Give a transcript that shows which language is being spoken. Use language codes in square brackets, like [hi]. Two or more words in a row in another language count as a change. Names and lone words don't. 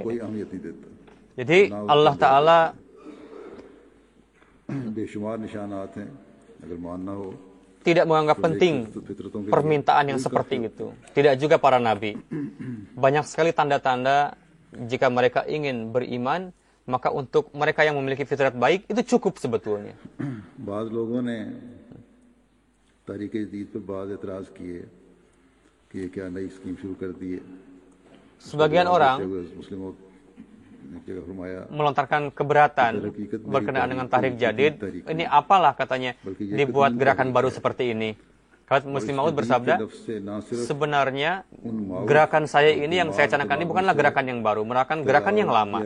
[id] Jadi Allah Ta'ala tidak menganggap penting permintaan yang seperti itu. Tidak juga para nabi. Banyak sekali tanda-tanda jika mereka ingin beriman, maka untuk mereka yang memiliki fitrat baik itu cukup sebetulnya. [hi] Bazı लोगों ने तहरीक-ए-जदीद पर bazı एतराज किए कि ये क्या नई स्कीम शुरू कर दी है. [id] Sebagian orang melontarkan keberatan berkenaan dengan tahrik jadid. Ini apalah katanya dibuat gerakan baru seperti ini. Khalid Masih Maud bersabda, sebenarnya gerakan saya ini yang saya canangkan ini bukanlah gerakan yang baru, melainkan gerakan yang lama.